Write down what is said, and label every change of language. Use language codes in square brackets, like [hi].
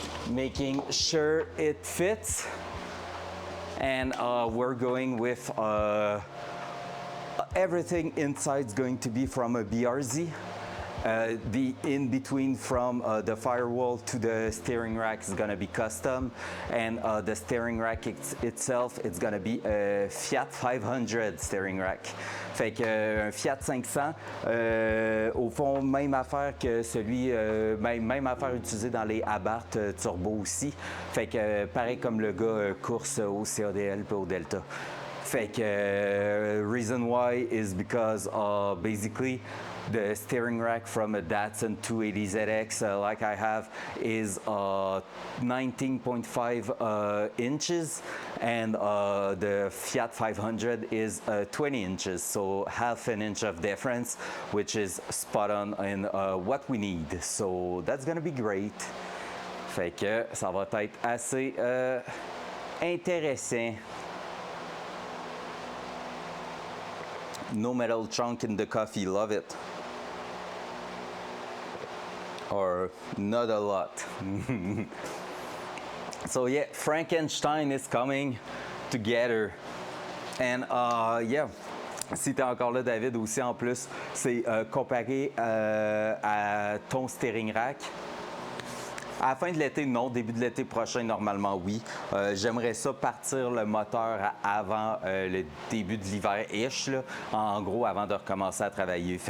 [en] making sure it fits. And we're going with everything inside is going to be from a BRZ. The in-between from the firewall to the steering rack is going to be custom, and the steering rack itself, it's going to be a Fiat 500 steering rack. [fr] Fait que un Fiat 500, au fond, même affaire que celui, même affaire utilisée dans les Abarth Turbo aussi. Fait que pareil comme le gars course au CADL et au Delta. Fait que [en] reason why is because basically the steering rack from a Datsun 280ZX like I have is 19.5 inches, and the Fiat 500 is 20 inches, so half an inch of difference, which is spot on in what we need. So that's gonna be great. [fr] Fait que ça va être assez intéressant. [en] No metal chunk in the coffee, love it. Or not a lot. So yeah, Frankenstein is coming together. And yeah, [fr] si t'es encore là, David, aussi en plus, c'est comparé à ton steering rack. À la fin de l'été, non. Début de l'été prochain, normalement, oui. J'aimerais ça partir le moteur avant le début de l'hiver-ish, en gros, avant de recommencer à travailler.